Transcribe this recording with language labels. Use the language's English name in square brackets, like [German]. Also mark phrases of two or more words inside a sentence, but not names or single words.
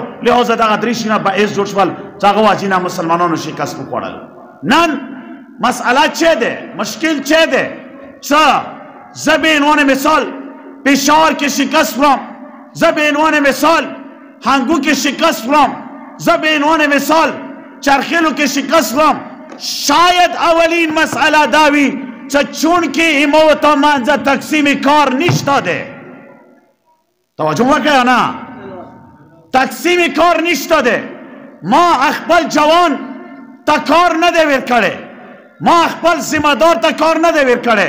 [Pashto] لہذا دغه درې شیونه باعث جوړ شول چې هغه واجې نه مسلمانانو شکست وخوړلو. نن مسئله چی دی؟ مشکل چی دی؟ چې زه به عنوان مثال پېښور کې شکست خورم زه به عنوان مثال هنګو کې شکست خورم زه به عنوان مثال چرخیلو کې شکست خورم. شاید اولین مسئله دا وي چې چونکې ایمو ته منځه تقسیم کار نشته دی. توجه وکړئ نه. تقسیم کار نشته دی. ما خپل جوان ته کار نه دی ورکړی. ما خپل ذمه دار ته کار نه دی ورکړی.